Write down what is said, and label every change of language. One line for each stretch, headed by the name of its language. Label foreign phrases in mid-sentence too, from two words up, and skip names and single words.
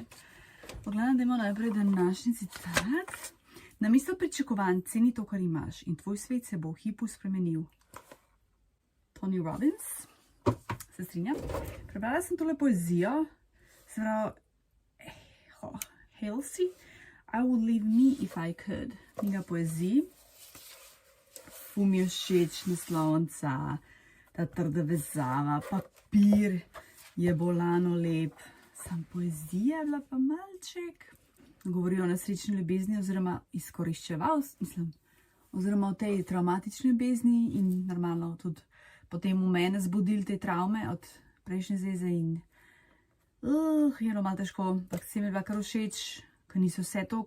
Slovenian: Pogledam, da imamo najprej današnji citat. Namesto pričakovanj ceni to, kar imaš in tvoj svet se bo v hipu spremenil. Tony Robbins. Se strinjam. Prebrala sem tole poezijo. Se pravi, Halsey,
English: I would leave me if I could.
Slovenian: Knjiga poezij. Ful mi je všeč naslovnica, ta trda vezava, papir je bolano lep. Sam poezija je bila pa malček. Govori o nesrečni ljubezni oziroma oziroma o tej traumatični ljubezni in normalno tudi potem v mene zbudili te travme od prejšnje zveze in je bilo malo težko, ampak se mi je bila kar všeč, ker niso vse tok.